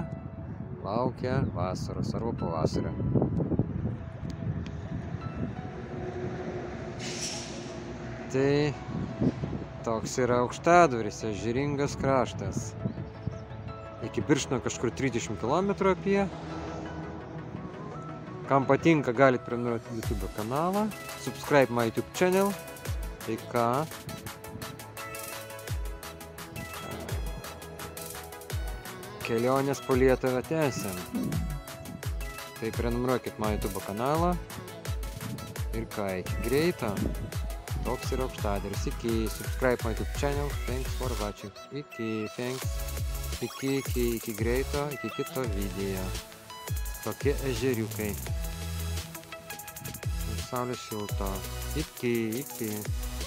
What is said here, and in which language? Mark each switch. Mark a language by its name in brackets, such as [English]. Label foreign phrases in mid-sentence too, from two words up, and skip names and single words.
[Lithuanian] Laukia vasaros arba pavasario. Tai toks yra Aukštadvaris, ežeringas kraštas. Iki Birštono kažkur 30 km apie. Kam patinka, galit prenumeruoti YouTube kanalą. [English] Subscribe my YouTube channel. [Lithuanian] Tai ką? Kelionės po Lietuvą tęsiam. Tai prenumeruokit my YouTube kanalą. Ir ką, iki greito. Toks yra Aukštadvaris. Iki. [English] Subscribe my YouTube channel. Thanks for watching. Iki. Thanks. [Lithuanian] Iki greito. Iki kito video. Tokie ežeriukai. Saulė šilto. Iki.